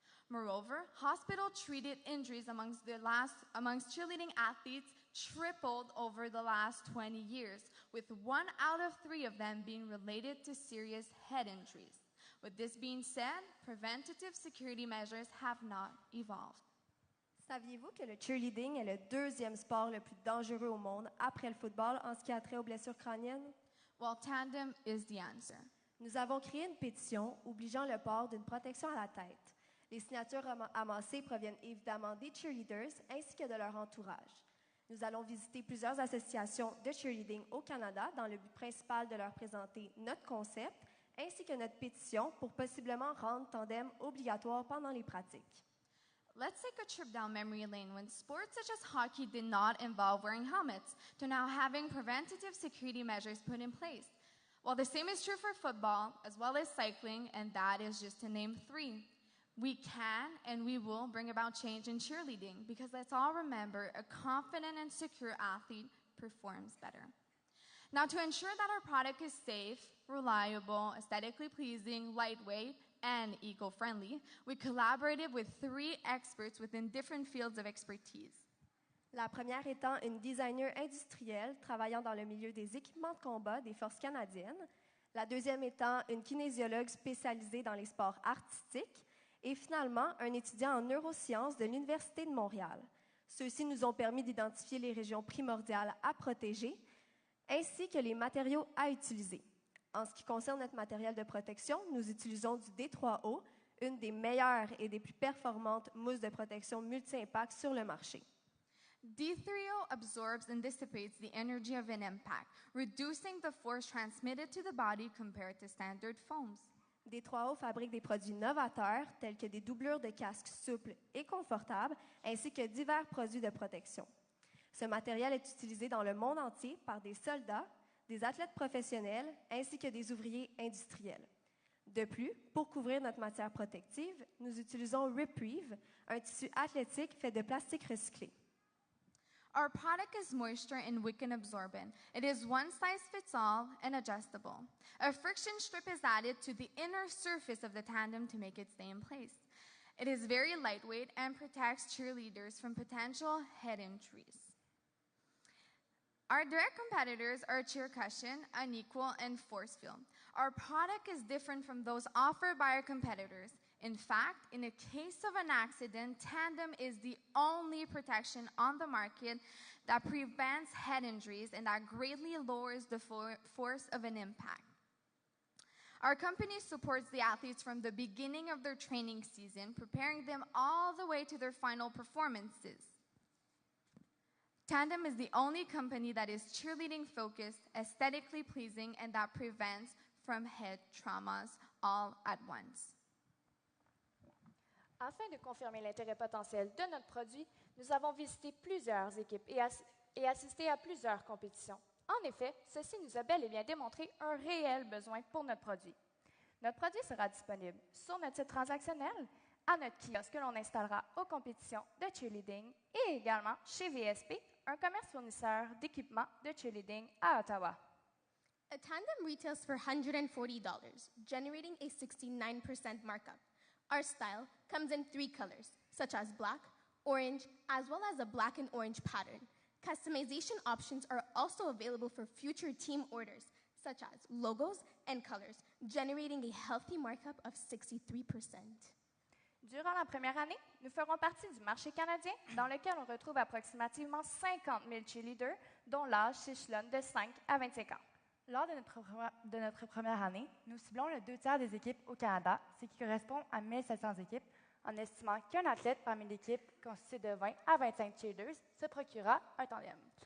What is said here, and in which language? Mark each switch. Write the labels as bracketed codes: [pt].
[en] Moreover, hospital-treated injuries amongst cheerleading athletes tripled over the last 20 years, with 1 out of 3 of them being related to serious head injuries. With this being said, preventative security measures have not evolved. [fr] Saviez-vous que le cheerleading est le deuxième sport le plus dangereux au monde après le football en ce qui a trait aux blessures crâniennes? [en] Well, tandem is the answer. [fr] Nous avons créé une pétition obligeant le port d'une protection à la tête. Les signatures amassées proviennent évidemment des cheerleaders ainsi que de leur entourage. Nous allons visiter plusieurs associations de cheerleading au Canada dans le but principal de leur présenter notre concept ainsi que notre pétition pour possiblement rendre tandem obligatoire pendant les pratiques. [en] Let's take a trip down memory lane when sports such as hockey did not involve wearing helmets to now having preventative security measures put in place. Well, the same is true for football as well as cycling, and that is just to name 3. We can and we will bring about change in cheerleading because let's all remember a confident and secure athlete performs better. Now, to ensure that our product is safe, reliable, aesthetically pleasing, lightweight, and eco-friendly, we collaborated with 3 experts within different fields of expertise. [fr] La première étant une designer industrielle travaillant dans le milieu des équipements de combat des forces canadiennes. La deuxième étant une kinésiologue spécialisée dans les sports artistiques. Et finalement, un étudiant en neurosciences de l'Université de Montréal. Ceux-ci nous ont permis d'identifier les régions primordiales à protéger, ainsi que les matériaux à utiliser. En ce qui concerne notre matériel de protection, nous utilisons du D3O, une des meilleures et des plus performantes mousses de protection multi-impact sur le marché. [en] D3O absorbs and dissipates the energy of an impact, reducing the force transmitted to the body compared to standard foams. [fr] D3O fabrique des produits novateurs tels que des doublures de casques souples et confortables, ainsi que divers produits de protection. Ce matériel est utilisé dans le monde entier par des soldats, des athlètes professionnels, ainsi que des ouvriers industriels. De plus, pour couvrir notre matière protective, nous utilisons Reprieve, un tissu athlétique fait de plastique recyclé. [en] Our product is moisture and wick absorbent. It is one size fits all and adjustable. A friction strip is added to the inner surface of the tandem to make it stay in place. It is very lightweight and protects cheerleaders from potential head injuries. Our direct competitors are Cheer Cushion, Unequal, and Force Field. Our product is different from those offered by our competitors. In fact, in a case of an accident, Tandem is the only protection on the market that prevents head injuries and that greatly lowers the force of an impact. Our company supports the athletes from the beginning of their training season, preparing them all the way to their final performances. Tandem is the only company that is cheerleading focused, aesthetically pleasing, and that prevents from head traumas all at once. [fr] Afin de confirmer l'intérêt potentiel de notre produit, nous avons visité plusieurs équipes et assisté à plusieurs compétitions. En effet, ceci nous a bel et bien démontré un réel besoin pour notre produit. Notre produit sera disponible sur notre site transactionnel, à notre kiosque que l'on installera aux compétitions de cheerleading et également chez VSP, un commerce fournisseur d'équipements de cheerleading à Ottawa. [en] A tandem retails for $140, generating a 69% markup. Our style comes in 3 colors, such as black, orange, as well as a black and orange pattern. Customization options are also available for future team orders, such as logos and colors, generating a healthy markup of 63%. [fr] Durant la première année, nous ferons partie du marché canadien, dans lequel on retrouve approximativement 50 000 cheerleaders, dont l'âge s'échelonne de 5 à 25 ans. Lors de notre première année, nous ciblons le 2/3 des équipes au Canada, ce qui correspond à 1700 équipes, en estimant qu'un athlète parmi l'équipe, constitué de 20 à 25 cheerleaders, se procurera un tandem.